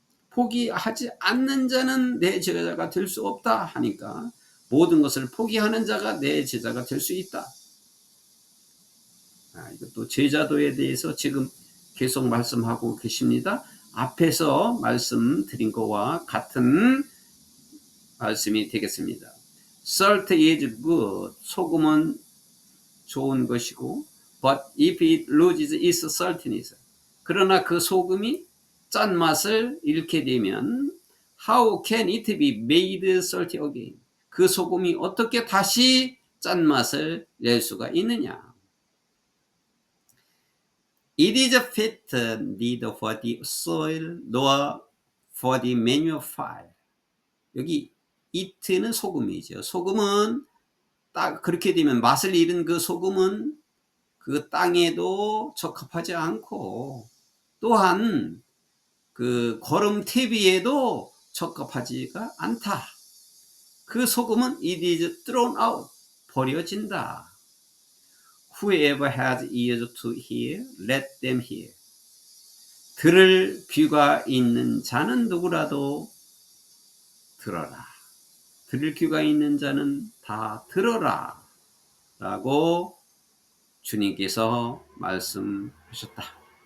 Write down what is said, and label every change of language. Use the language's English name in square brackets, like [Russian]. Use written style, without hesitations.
[Korean] 포기하지 않는 자는 내 제자가 될 수 없다 하니까 모든 것을 포기하는 자가 내 제자가 될 수 있다. 이것도 제자도에 대해서 지금 계속 말씀하고 계십니다. 앞에서 말씀드린 것과 같은 말씀이 되겠습니다. [English] Salt is good. [Korean] 소금은 좋은 것이고, [English] but if it loses its saltiness. [Korean] 그러나 그 소금이 짠맛을 잃게 되면 [English] how can it be made salty again? [Korean] 그 소금이 어떻게 다시 짠맛을 낼 수가 있느냐? [English] It is fit neither for the soil nor for the manure fire. [Korean] 여기 it는 소금이죠. 소금은 딱 그렇게 되면 맛을 잃은 그 소금은 그 땅에도 적합하지 않고 또한 그 거름태비에도 적합하지가 않다. 그 소금은 [English] it is thrown out, [Korean] 버려진다. [English] Whoever has ears to hear, let them hear. [Korean] 들을 귀가 있는 자는 누구라도 들어라. 들을 귀가 있는 자는 다 들어라. 라고 주님께서 말씀하셨다.